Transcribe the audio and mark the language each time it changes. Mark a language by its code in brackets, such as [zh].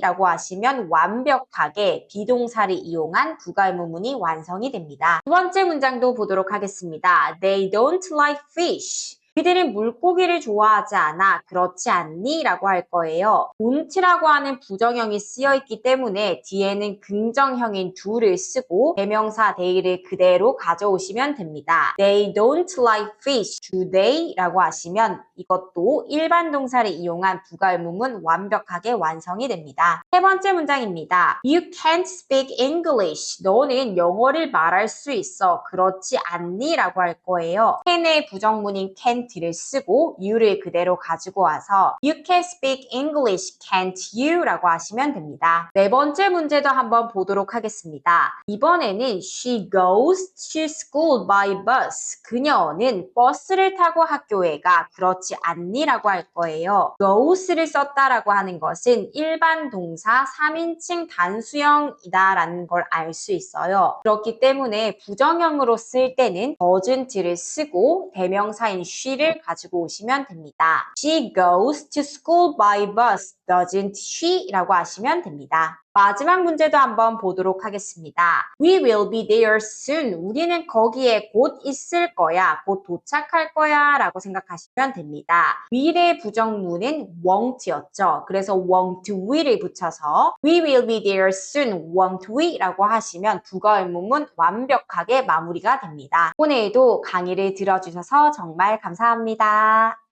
[ko] 라고 하시면 완벽하게 비동사를 이용한 부가의문문이 완성이 됩니다. 두 번째 문장도 보도록 하겠습니다. [en] They don't like fish. [ko] 그들은 물고기를 좋아하지 않아. 그렇지 않니? 라고 할 거예요. don't라고 하는 부정형이 쓰여 있기 때문에 뒤에는 긍정형인 do를 쓰고 대명사 they를 그대로 가져오시면 됩니다. [en] They don't like fish, do they? [ko] 라고 하시면 이것도 일반 동사를 이용한 부가 의문문 완벽하게 완성이 됩니다. 세 번째 문장입니다. [en] You can't speak English. [ko] 너는 영어를 말할 수 있어. 그렇지 않니? 라고 할 거예요. can의 부정문인 can't를 쓰고 you를 그대로 가지고 와서 [en] You can speak English, can't you? [ko] 라고 하시면 됩니다. 네 번째 문제도 한번 보도록 하겠습니다. 이번에는 [en] She goes to school by bus. [ko] 그녀는 버스를 타고 학교에 가. 그렇지 않니? 라고 할 거예요. goes를 썼다라고 하는 것은 일반 동사 3인칭 단수형이다 라는 걸 알 수 있어요. 그렇기 때문에 부정형으로 쓸 때는 doesn't를 쓰고 대명사인 she를 가지고 오시면 됩니다. [en] She goes to school by bus, doesn't she? [ko] 라고 하시면 됩니다. 마지막 문제도 한번 보도록 하겠습니다. [en] We will be there soon. [ko] 우리는 거기에 곧 있을 거야. 곧 도착할 거야. 라고 생각하시면 됩니다. will의 부정문은 won't였죠. 그래서 [en] won't we를 붙여서 We will be there soon. won't we? [ko] 라고 하시면 부가 의문문 완벽하게 마무리가 됩니다. 오늘도 강의를 들어주셔서 정말 감사합니다.